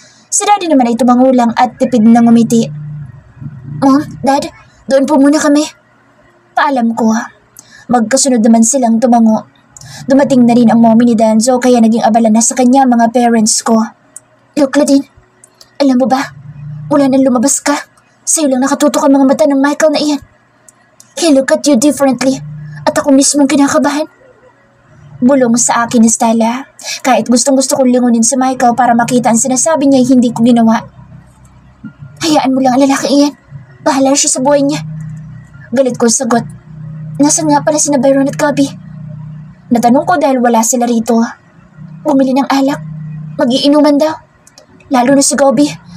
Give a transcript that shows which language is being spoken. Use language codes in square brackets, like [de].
[tl] Si Daddy naman ay tumangulang at tipid na ngumiti. Mom, Dad, doon po muna kami. Paalam ko. Magkasunod naman silang tumango. Dumating na rin ang Mommy ni Denzo kaya naging abala na sa kanya mga parents ko. Look, Claudine, alam mo ba, mula nang lumabas ka, sa'yo lang nakatutok ang mga mata ng Michael na iyan. [en] He look at you differently [tl] at ako mismong kinakabahan. Bulong sa akin ni Stella. Kahit gustong-gusto kong lingunin si Michael para makita ang sinasabi niya ay hindi ko ginawa. Hayaan mo lang ang lalaki iyan. Bahala siya sa buhay niya. Galit ko sagot. Nasaan nga pala sina Byron at Gabby? Natanong ko dahil wala sila rito. Bumili ng alak. Mag-iinuman daw. Lalo na si Gabby.